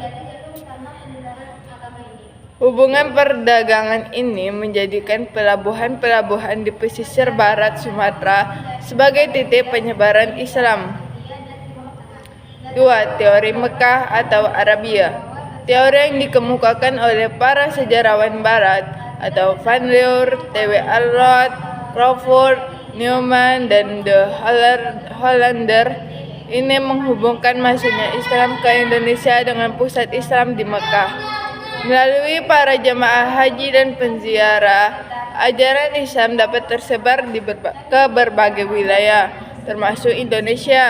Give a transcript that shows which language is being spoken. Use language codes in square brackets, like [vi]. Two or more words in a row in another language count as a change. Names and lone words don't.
[id] Hubungan perdagangan ini menjadikan pelabuhan-pelabuhan di pesisir barat Sumatera sebagai titik penyebaran Islam. 2. Teori Mekah atau Arabia. Teori yang dikemukakan oleh para sejarawan barat atau Van Leur, T.W. Alrod, Crawford, Newman, dan De Hollander ini menghubungkan masuknya Islam ke Indonesia dengan pusat Islam di Mekah. Melalui para jemaah haji dan penziarah, ajaran Islam dapat tersebar ke berbagai wilayah, termasuk Indonesia.